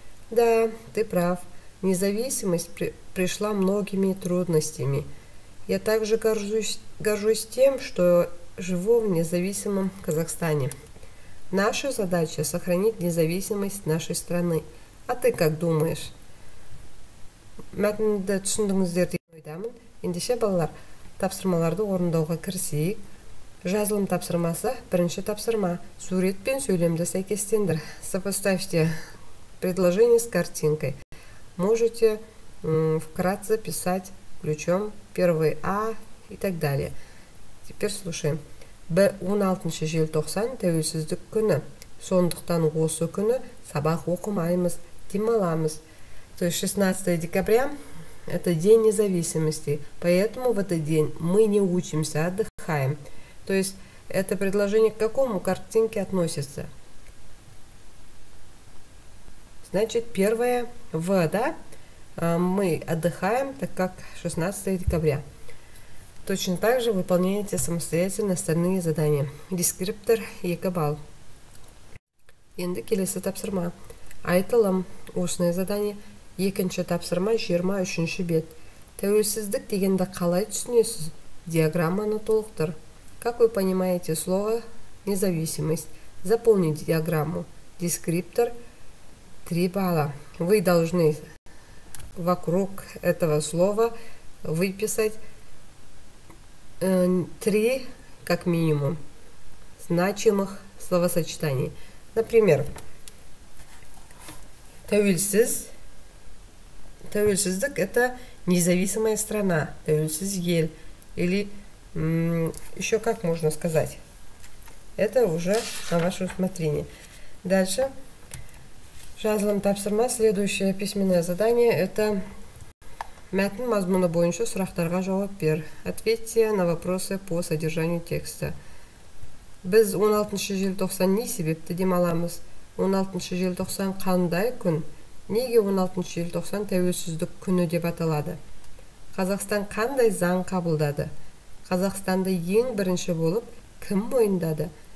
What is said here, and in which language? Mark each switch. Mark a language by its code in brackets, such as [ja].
[ru] Да, ты прав. Независимость пришла многими трудностями. Я также горжусь тем, что живу в независимом Казахстане. Наша задача – сохранить независимость нашей страны. А ты как думаешь? [kk] Мәтінді түсіндіңіздер деп ойдамын. Ендеше, балалар, тапсырмаларды орындауға кірісейік. Жазылым тапсырмасы, бірінші тапсырма. Сурет пен сөйлемді сәйкестендір. [ru] Сопоставьте предложение с картинкой. Можете вкратце писать ключом первый А и так далее. Теперь слушаем. [kk] 16 желтоқсан тәуелсіздік күні. Сондықтан осы күні сабақ оқымаймыз, демаламыз. [ru] То есть 16 декабря – это День независимости. Поэтому в этот день мы не учимся, отдыхаем. То есть это предложение к какому картинке относится? Значит, первое В, да? Мы отдыхаем, так как 16 декабря. Точно так же выполняйте самостоятельно остальные задания. Дескриптор 2 балл. [kk] Енді келесі тапсырма. [ru] Айтылым, устное задание. [kk] Екінші тапсырма 23 бет. Тәуелсіздік дегенді қалай түсінесіз? Диаграмманы толықтыр. [ru] Как вы понимаете слово независимость? Заполните диаграмму. Дескриптор 3 балла. Вы должны вокруг этого слова выписать 3, как минимум, значимых словосочетаний. Например, тәуелсіздік – это независимая страна, [kk] тәуелсіз ел. [ru] Или еще как можно сказать. Это уже на ваше усмотрение. [kk] Дальше. Жазылым тапсырма. [ru] Следующее письменное задание – это [kk] мәтін мазмұны бойынша сұрақтарға жауап бер. [ru] Ответьте на вопросы по содержанию текста. [kk] Біз 16 желтоқсан не себепті демаламыз? 16 желтоқсан қандай күн? Неге 16 желтоқсан тәуелсіздік күні деп аталады? Қазақстан қандай заң қабылдады? Қазақстанды ең бірінші болып кім мойындады?